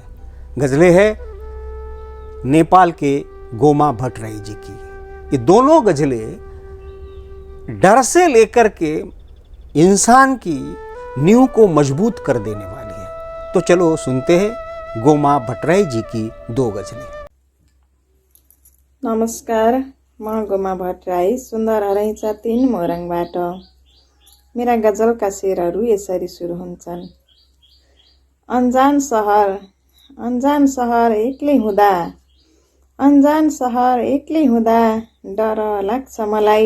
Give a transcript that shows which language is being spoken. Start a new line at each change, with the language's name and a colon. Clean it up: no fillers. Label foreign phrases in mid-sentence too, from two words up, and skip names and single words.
Hindi: गज़लें है नेपाल के गोमा भट्टराई जी की। ये दोनों गज़लें डर से लेकर के इंसान की नींव को मजबूत कर देने वाली है। तो चलो सुनते हैं गोमा भट्टराई जी की 2 गज़लें।
Nepali: नमस्कार, म गोमा भट्टराई सुन्दर हरैचा 3 मोरङबाट। मेरा गजलका शेरहरू यसरी सुरु हुन्छन्। अन्जान सहर एक्लै हुँदा, अन्जान सहर एक्लै हुँदा डर लाग्छ मलाई।